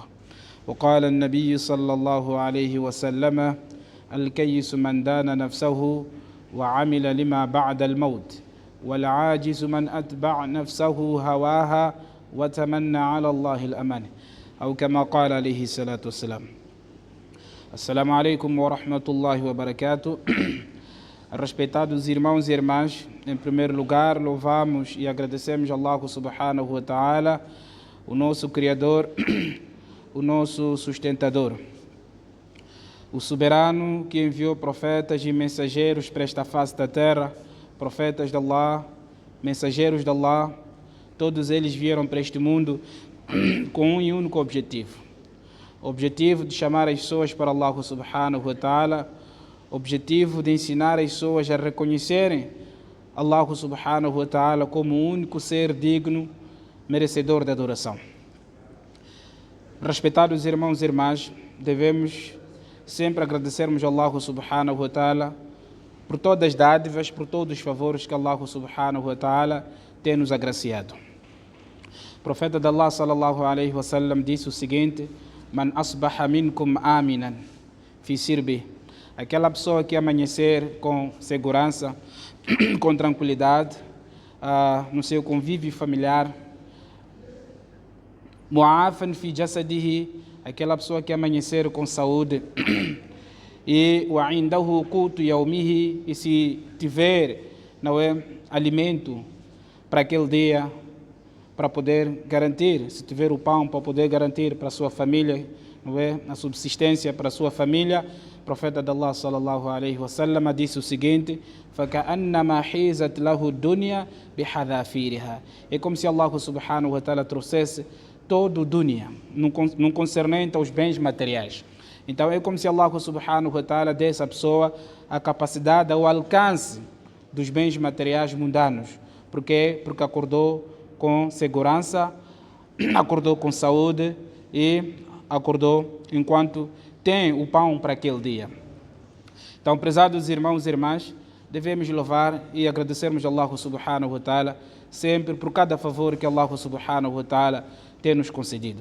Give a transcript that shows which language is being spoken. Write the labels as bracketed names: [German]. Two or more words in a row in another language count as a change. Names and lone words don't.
[Arabic] وقال النبي صلى الله عليه وسلم الكيس من دان نفسه وعمل لما بعد الموت والعاجز من أتبع نفسه هواها وتمنى على الله الأمان أو كما قال عليه الصلاة والسلام. السلام عليكم ورحمة الله وبركاته. [Portuguese] Respeitados irmãos e irmãs, em primeiro lugar louvamos e agradecemos a Allah [Arabic] سبحانه وتعالى, [Portuguese] o nosso Criador, o nosso sustentador, o soberano que enviou profetas e mensageiros para esta face da terra, profetas de Allah, mensageiros de Allah. Todos eles vieram para este mundo com um e único objetivo. Objetivo de chamar as pessoas para Allah [Arabic] سبحانه وتعالى, [Portuguese] objetivo de ensinar as pessoas a reconhecerem Allah [Arabic] سبحانه وتعالى [Portuguese] como o único ser digno, merecedor de adoração. Respeitados irmãos e irmãs, devemos sempre agradecermos a Allah [Arabic] سبحانه وتعالى [Portuguese] por todas as dádivas, por todos os favores que Allah [Arabic] سبحانه وتعالى [Portuguese] tem nos agraciado. O profeta de Allah [Arabic] صلى الله عليه وسلم [Portuguese] disse o seguinte: [Arabic] من أصبح منكم آمنا في سربه. [Portuguese] Aquela pessoa que amanhecer com segurança, com tranquilidade, no seu convívio familiar. [Arabic] معافى في جسده. [Portuguese] Aquela pessoa que amanhecer com saúde. [Arabic] E وعنده قوت يومه. [Portuguese] E se tiver, não é, alimento para aquele dia, para poder garantir, se tiver o pão para poder garantir para a sua família, não é, a subsistência para a sua família. O profeta de Allah [Arabic] صلى الله عليه وسلم [Portuguese] disse o seguinte: [Arabic] فَكَأَنَّمَا حِيزَتْ لَهُ الدُّنْيَا بِحَذَافِيرِهَا. [Portuguese] É como se Allah [Arabic] سبحانه وتعالى [Portuguese] trouxesse todo o dunya, não concernente aos bens materiais. Então é como se Allah [Arabic] سبحانه وتعالى [Portuguese] desse à pessoa a capacidade, o alcance dos bens materiais mundanos. Por quê? Porque acordou com segurança, acordou com saúde e acordou enquanto tem o pão para aquele dia. Então, prezados irmãos e irmãs, devemos louvar e agradecermos a Allah [Arabic] سبحانه وتعالى [Portuguese] sempre por cada favor que Allah [Arabic] سبحانه وتعالى [Portuguese] tem nos concedido.